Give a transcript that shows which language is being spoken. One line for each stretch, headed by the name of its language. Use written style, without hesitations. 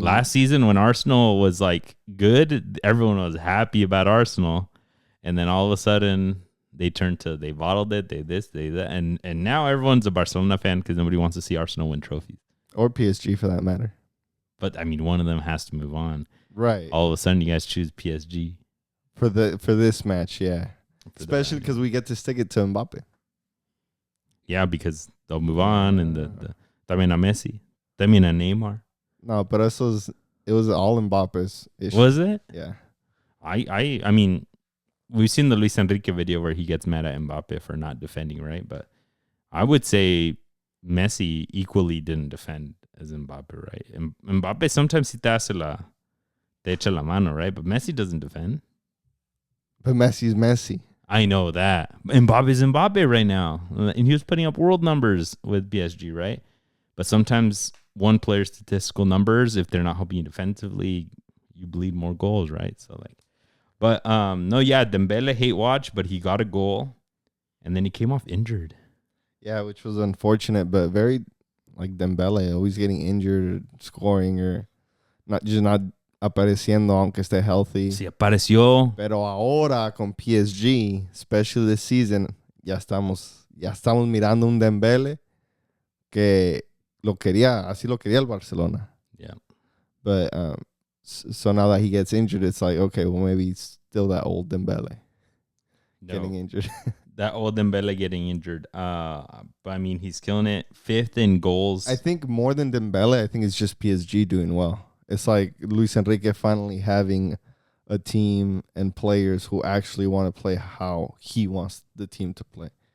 English: Last season when Arsenal was like good, everyone was happy about Arsenal, and then all of a sudden they bottled it, they that, and now everyone's a Barcelona fan because nobody wants to see Arsenal win trophies or PSG for that matter. But I mean, one of them has to move on, right? All of a sudden, you guys choose PSG for this match, yeah. Especially because we get to stick it to Mbappe. Yeah, because they'll move on, and
Spanish: también a Messi, también a Neymar.
English: No, but it was all Mbappe's issue. Was it? Yeah. I mean, we've seen the Luis Enrique video where he gets mad at Mbappe for not defending, right? But I would say Messi equally didn't defend as Mbappe, right? Mbappe sometimes
Spanish: te echa la mano,
English: right? But Messi doesn't defend. But Messi's Messi. I know that. Mbappe's Mbappe right now. And he was putting up world numbers with PSG, right? But sometimes one player's statistical numbers, if they're not helping you defensively, you bleed more goals, right? So like, but no, yeah, Dembele hate watch, but he got a goal and then he came off injured. Yeah, which was unfortunate, but very like Dembele, always getting injured, scoring, or not
Spanish: apareciendo aunque esté
English: healthy.
Spanish: Sí, apareció. Pero ahora con PSG,
English: especially this season,
Spanish: ya estamos mirando un Dembele que así lo quería el Barcelona.
English: Yeah. But so now that he gets injured, it's like, okay, well maybe it's still that old Dembele getting injured. That old Dembele getting injured. But I mean, he's killing it. 5th in goals. I think more than Dembele, I think it's just PSG doing well. It's like Luis Enrique finally having a team and players who actually want to play how he wants the team to play.